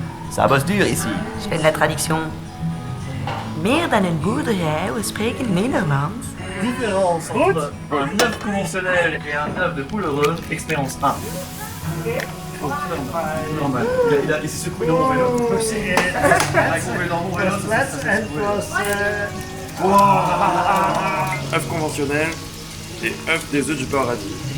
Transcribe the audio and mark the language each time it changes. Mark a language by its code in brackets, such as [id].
[fr] Ça bosse dur ici. Je fais de la traduction. [nl] Meer dan een boerderij, we spreken Nederlands. [fr] Différence entre un œuf conventionnel et un œuf de poule heureuse, expérience 1. Normal. Il s'est secoué dans mon vélo. œuf conventionnel et œuf des œufs du paradis.